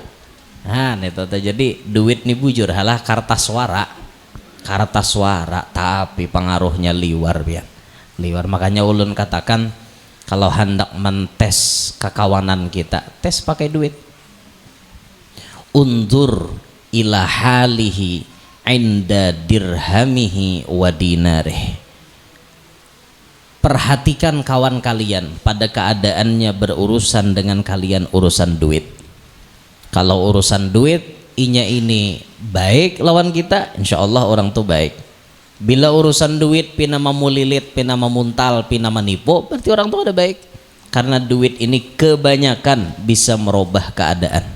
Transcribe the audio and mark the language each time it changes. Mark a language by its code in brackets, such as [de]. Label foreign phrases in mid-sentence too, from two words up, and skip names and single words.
[bjn] Nah itu jadi duit nih bujur halah kartas suara, tapi pengaruhnya liwar biar liwar. Makanya ulun katakan kalau hendak mentes kekawanan kita, tes pakai duit. [ar] Undur ila halihi inda dirhamihi wa dinarih. [bjn] Perhatikan kawan kalian pada keadaannya berurusan dengan kalian urusan duit. Kalau urusan duit inya ini baik lawan kita, [ar] insya Allah [bjn] orang tuh baik. Bila urusan duit pina mamulilit, pina mamuntal, pina manipu, berarti orang tuh ada baik. Karena duit ini kebanyakan bisa merubah keadaan.